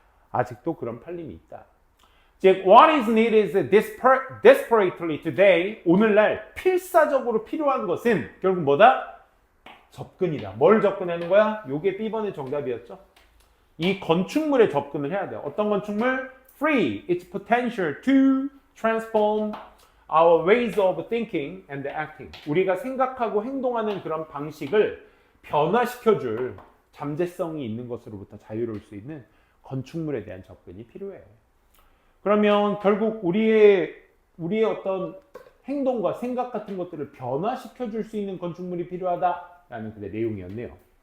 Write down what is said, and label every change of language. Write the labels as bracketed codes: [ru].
[ko] 아직도 그런 팔림이 있다. 즉, [en] what is needed is desperately today, [ko] 오늘날 필사적으로 필요한 것은 결국 뭐다? 접근이다. 뭘 접근하는 거야? 요게 B번의 정답이었죠. 이 건축물에 접근을 해야 돼요. 어떤 건축물? [en] Free its potential to transform our ways of thinking and acting. [ko] 우리가 생각하고 행동하는 그런 방식을 변화시켜줄 잠재성이 있는 것으로부터 자유로울 수 있는 건축물에 대한 접근이 필요해. 그러면 결국 우리의 어떤 행동과 생각 같은 것들을 변화시켜줄 수 있는 건축물이 필요하다라는 그의 내용이었네요.